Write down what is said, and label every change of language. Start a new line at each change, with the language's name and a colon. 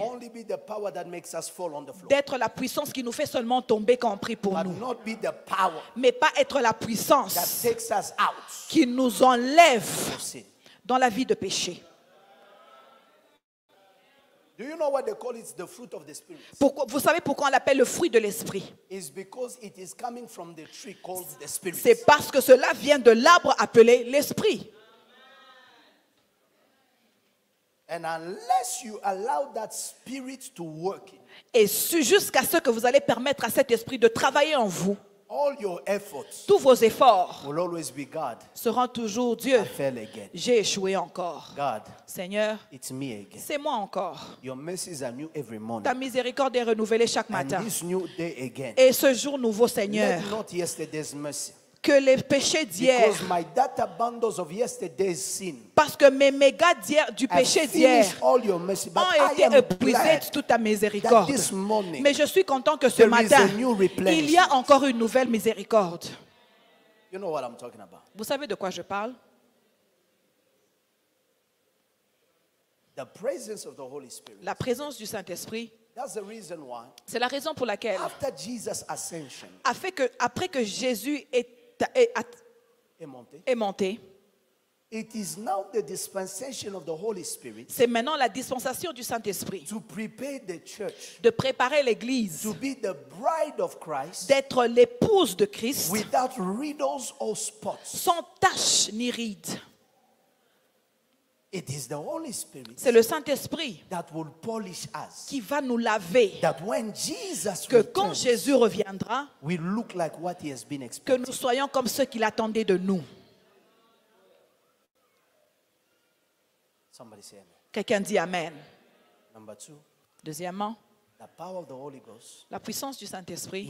English: only be the power that makes us fall on the floor,
French: d'être la puissance qui nous fait seulement tomber quand on prie pour
English: but
French: nous.
English: not be the power
French: Mais pas être la
English: that
French: puissance
English: takes us out
French: qui nous enlève
English: of sin.
French: dans la vie de péché.
English: Do you know what they call it? The fruit of the Spirit.
French: Pourquoi, vous savez pourquoi on l'appelle le fruit de l'esprit?
English: It's because it is coming from the tree called the Spirit.
French: C'est parce que cela vient de l'arbre appelé l'esprit.
English: And unless you allow that Spirit to work in,
French: Et jusqu'à ce que vous allez permettre à cet esprit de travailler en vous,
English: all your efforts
French: tous vos efforts
English: will always be God.
French: seront toujours Dieu.
English: I fell again.
French: J'ai échoué encore.
English: God,
French: Seigneur,
English: it's me again.
French: c'est moi encore.
English: Your mercies are new every morning.
French: Ta miséricorde est renouvelée chaque
English: And
French: matin.
English: this new day again.
French: Et ce jour nouveau, Seigneur,
English: Let not yesterday's mercy.
French: que les péchés d'hier,
English: Because my data bundles of yesterday's sin
French: parce que mes mégas du
English: have
French: péché d'hier
English: finished all your mercy. But
French: ont
English: I
French: été
English: am
French: épuisés
English: glad
French: de toute ta
English: that
French: miséricorde.
English: this morning
French: Mais je suis content que ce
English: there is
French: matin,
English: a new replenishment.
French: il y a encore une nouvelle miséricorde.
English: You know what I'm talking about.
French: Vous savez de quoi je parle?
English: The presence of the Holy Spirit.
French: La présence du Saint-Esprit,
English: That's the reason why
French: c'est la raison pour laquelle,
English: after Jesus' ascension
French: après que Jésus est monté,
English: it is now the dispensation of the Holy Spirit
French: c'est maintenant la dispensation du Saint-Esprit
English: to prepare the church
French: de préparer l'Église,
English: to be the bride of Christ
French: d'être l'épouse de Christ,
English: without riddles or spots.
French: sans tache ni ride.
English: It is the Holy Spirit
French: C'est le Saint-Esprit
English: that will polish us.
French: qui va nous laver,
English: That when Jesus
French: que quand
English: returns,
French: Jésus reviendra,
English: we look like what he has been
French: que
English: expecting.
French: nous soyons comme ceux qu'il attendait de nous.
English: Somebody say amen.
French: Quelqu'un dit Amen.
English: Number 2,
French: Deuxièmement,
English: the power of the Holy Ghost
French: la puissance du Saint-Esprit